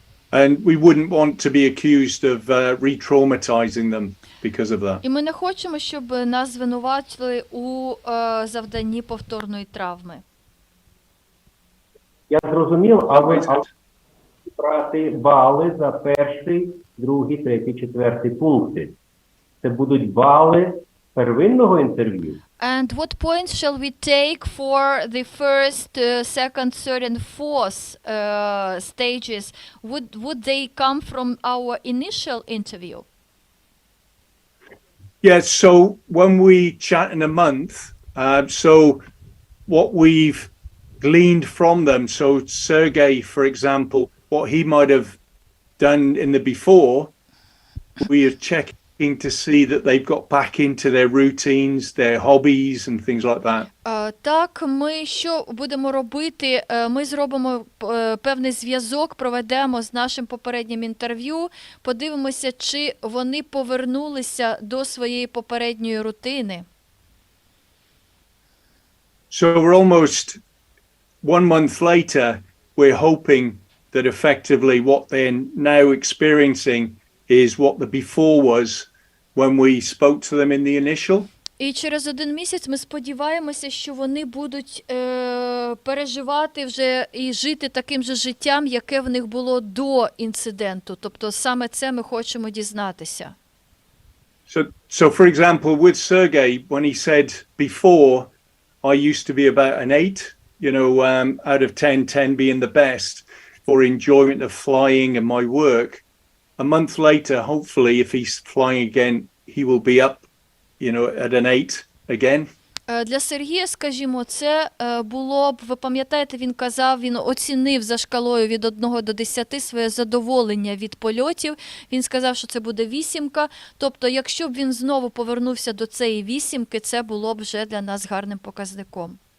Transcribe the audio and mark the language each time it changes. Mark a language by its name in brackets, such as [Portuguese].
[English] And we wouldn't want to be accused of re-traumatizing them because of that. [Ukrainian] І ми не хочемо, щоб нас звинуватили у завданні повторної травми. Я зрозумів, а ви брати бали за перший, другий, третій, четвертий пункти. Це будуть бали первинного інтерв'ю. [English] And what points shall we take for the first, second, third and fourth stages? Would they come from our initial interview? Yes, so when we chat in a month, so what we've gleaned from them, so Sergey, for example, what he might have done in the before, we are checking to see that they've got back into their routines, their hobbies and things like that. [Ukrainian] Так, ми що будемо робити? Ми зробимо певний зв'язок, проведемо з нашим попереднім інтерв'ю, подивимося, чи вони повернулися до своєї попередньої рутини. [English] So we're almost 1 month later, we're hoping that effectively what they're now experiencing is what the before was when we spoke to them in the initial. [Ukrainian] І через 1 місяць ми сподіваємося, що вони будуть переживати вже і жити таким же життям, яке в них було до інциденту. Тобто саме це ми хочемо дізнатися. [English] So for example, with Sergey, when he said before, I used to be about an 8, out of 10, 10 being the best for enjoyment of flying and my work. A month later, hopefully, if he's flying again, he will be up, at an 8 again. [Ukrainian] Для Сергія, скажімо, це було б, ви пам'ятаєте, він казав, він оцінив за шкалою від 1 до 10 своє задоволення від польотів. Він сказав, що це буде 8. Тобто, якщо б він знову повернувся до цієї 8, це було б вже для нас гарним показником.